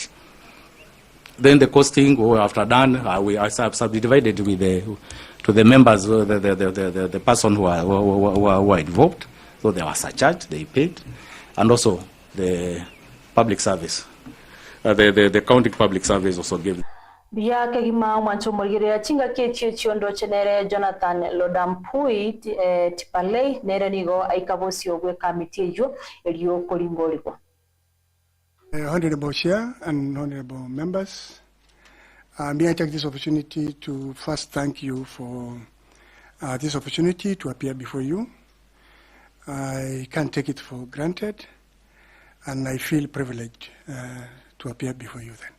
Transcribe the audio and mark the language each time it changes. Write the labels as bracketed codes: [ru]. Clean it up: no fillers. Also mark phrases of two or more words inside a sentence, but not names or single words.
[en] Then the costing, after done, we subdivided to the members, the person who were involved. So they were surcharged, they paid, and also the public service, the county public service also gave. [guz] Bia kegima mwancho murigire chinga ketio chiondo chenere Jonathan Lodampui tipale nere nigo aikabosio gwe kamiti yo elio kolingoriko. [en] Honorable Chair and honorable members, may I take this opportunity to first thank you for this opportunity to appear before you. I can't take it for granted, and I feel privileged to appear before you then.